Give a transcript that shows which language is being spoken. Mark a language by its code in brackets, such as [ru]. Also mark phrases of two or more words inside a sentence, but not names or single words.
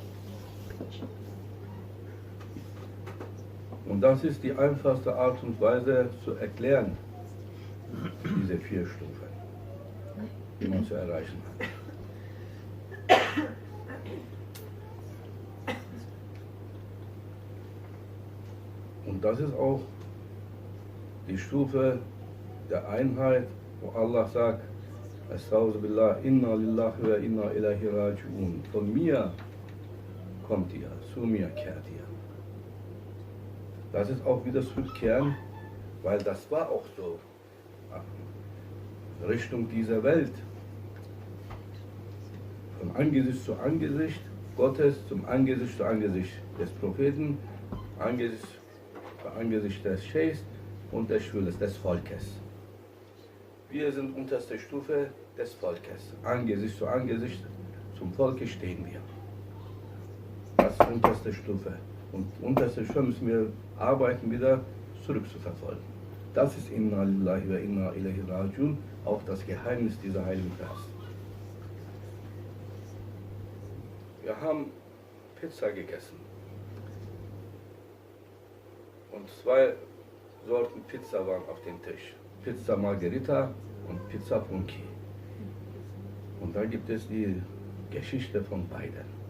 [de] Und das ist die einfachste Art und Weise zu erklären, diese 4 Stufen, die man zu erreichen hat. Und das ist auch die Stufe der Einheit, wo Allah sagt, [ar] أستغفر الله إنا لله وإنا إليه راجعون. [de] Von mir kommt ihr, zu mir kehrt ihr. Das ist auch wieder zurückkehren, weil das war auch so. Richtung dieser Welt. Von Angesicht zu Angesicht Gottes zum Angesicht zu Angesicht des Propheten, Angesicht zu Angesicht des Scheichs und des Schülers, des Volkes. Wir sind unterste Stufe des Volkes. Angesicht zu Angesicht zum Volke stehen wir. Das ist unterste Stufe. Und unterste Stufe müssen wir arbeiten, wieder zurückzuverfolgen. Das ist [ar] إنا لله وإنا إليه راجعون, [de] auch das Geheimnis dieser heiligen Vers. Wir haben Pizza gegessen. Und 2 Sorten Pizza waren auf dem Tisch. Pizza Margherita und Pizza Funky. Und da gibt es die Geschichte von beiden.